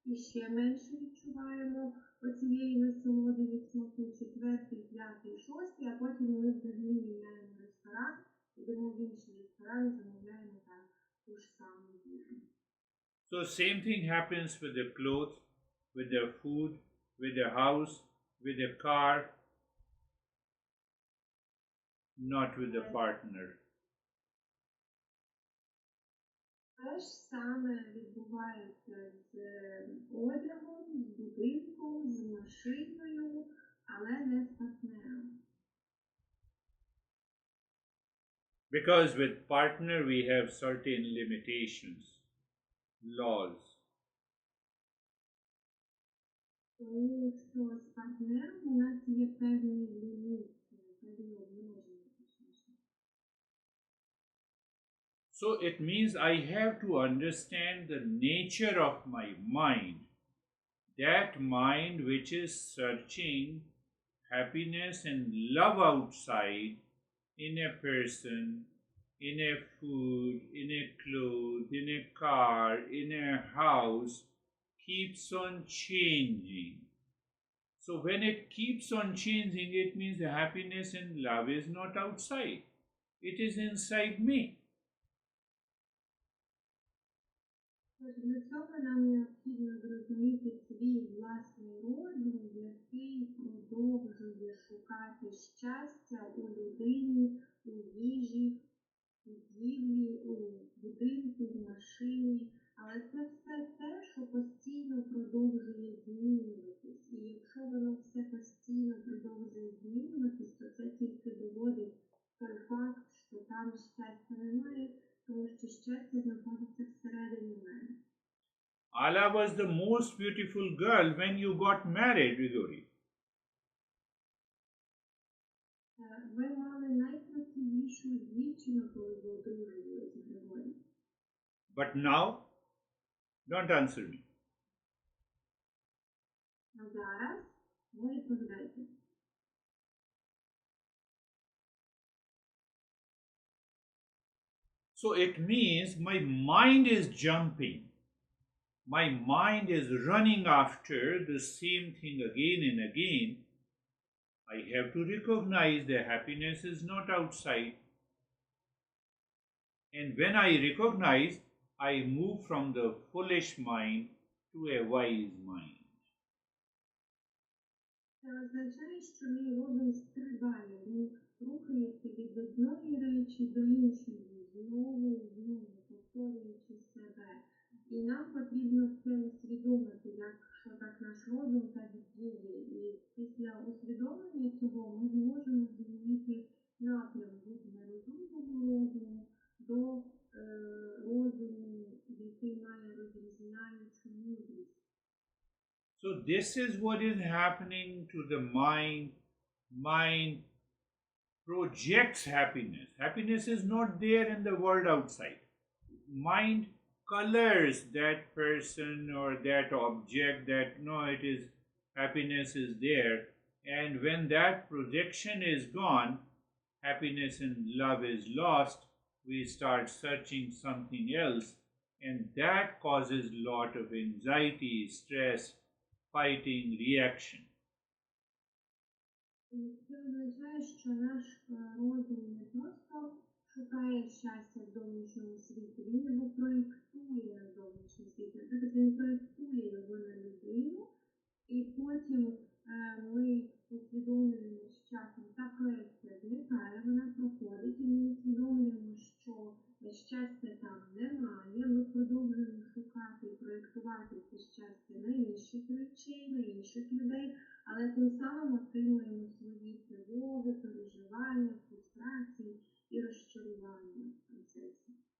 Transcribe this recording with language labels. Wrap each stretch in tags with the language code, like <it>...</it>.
<uk>ще менше відчуваємо оцієї насолоди від смаку, 4-й, 5-й, 6-й, а потім ми взагалі міняємо ресторан, йдемо в інший ресторан і замовляємо там ту ж саму їжу.</uk> <en>So same thing happens with the clothes, with the food, with the house, with the car, not with the partner.</en> <uk>Те ж саме відбувається з одягом, з будинком, з машиною, але не з партнером.</uk> <en>Because with partner we have certain limitations, laws.</en> <uk>Тому що з партнером у нас є певні ліміти, певні обмеження, точніше.</uk> <en>So it means I have to understand the nature of my mind, that mind which is searching happiness and love outside, in a person, in a food, in a clothes, in a car, in a house, keeps on changing. So when it keeps on changing, it means the happiness and love is not outside. It is inside me.</en> <uk>Для цього нам необхідно зрозуміти свій власний розум, який продовжує шукати щастя у людині, у їжі, у будівлі, у будинку, в машині. Але це все те, що постійно продовжує змінюватись. І якщо воно все постійно продовжує змінюватись, то це тільки доводить той факт, що там щастя немає, тому що щастя знаходиться всередині мене.</uk> <en>Allah was the most beautiful girl when you got married, Vigori.</en> <uk>Ви мали найкрасивішу дівчину, коли ви одружувалися, Григорій.</uk> <en>But now, don't answer me.</en> <uk>А зараз не відповідайте.</uk> <en>So it means my mind is jumping. My mind is running after the same thing again and again. I have to recognize that happiness is not outside. And when I recognize, I move from the foolish mind to a wise mind.</en> <uk>Це означає, що мій розум стрибає, він рухається від одної речі до іншої, знову і знову, повторюючи себе. І нам потрібно це усвідомити, якщо так наш розум так діє. І після усвідомлення цього ми зможемо змінити напрям від нерозумного розуму до розуму, який має розрізняючу мудрість.</uk> <en>So this is what is happening to the mind. Mind projects happiness. Happiness is not there in the world outside. Mind colors that person or that object that no, it is happiness is there. And when that projection is gone, happiness and love is lost. We start searching something else, and that causes a lot of anxiety, stress, fighting, reaction.</en> <uk>Це означає, що наш розум не просто шукає щастя в зовнішньому світі, він його проєктує на зовнішній світ. Наприклад, він проєктує його на людину, і потім ми усвідомлюємо з часом, та проєкція зникає, вона проходить, і ми усвідомлюємо, що щастя там немає, ми продовжуємо шукати і проєктувати це щастя на інших речей, на інших людей, але тим самим отримуємо свої тривоги, переживання, фрустрації і розчарування в процесі.</uk>